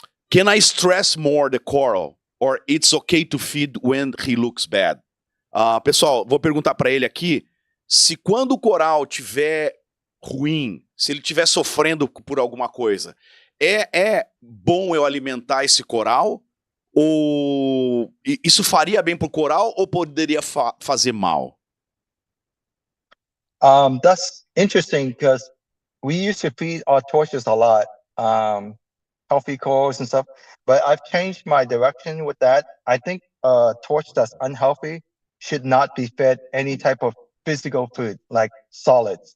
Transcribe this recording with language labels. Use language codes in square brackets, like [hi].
[en] Can I stress more the coral, or it's okay to feed when he looks bad? [pt] Pessoal, vou perguntar para ele aqui, se quando o coral tiver ruim, se ele estiver sofrendo por alguma coisa, é bom eu alimentar esse coral? Ou isso faria bem pro coral ou poderia fazer mal? [en] That's interesting because we used to feed our torches a lot. healthy corals and stuff. But I've changed my direction with that. I think torch that's unhealthy should not be fed any type of physical food, like solids.